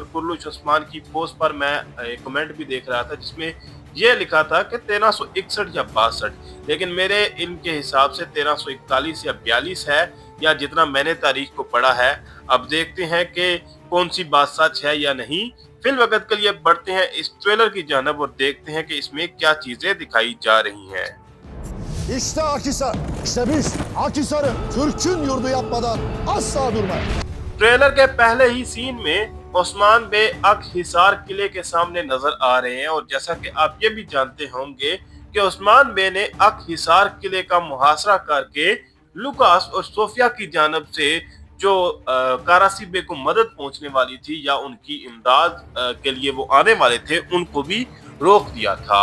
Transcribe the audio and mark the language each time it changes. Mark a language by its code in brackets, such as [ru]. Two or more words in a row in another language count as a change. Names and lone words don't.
[ur] اور کرّش عثمان کی پوسٹ پر میں ایک کمنٹ بھی دیکھ رہا تھا جس میں یہ لکھا تھا کہ 1361 یا 62، لیکن میرے ان کے حساب سے 1341 یا 42 ہے، یا جتنا میں نے تاریخ کو پڑھا ہے. اب دیکھتے ہیں کہ کون سی بات سچ ہے یا نہیں. فی الوقت کے لیے بڑھتے ہیں اس ٹریلر کی جانب اور دیکھتے ہیں کہ اس میں کیا چیزیں دکھائی جا رہی ہیں. [tr] İşte Akhisar. İşte biz Akhisar'ı Türk'ün yurdu yapmadan asla durmayız. [ur] ٹریلر کے پہلے ہی سین میں عثمان بے اک حصار قلعے کے سامنے نظر آ رہے ہیں. اور جیسا کہ آپ یہ بھی جانتے ہوں گے کہ عثمان بے نے اک حصار قلعے کا محاصرہ کر کے لوکاس اور صوفیہ کی جانب سے جو کراچی بے کو مدد پہنچنے والی تھی یا ان کی امداد کے لیے وہ آنے والے تھے، ان کو بھی روک دیا تھا.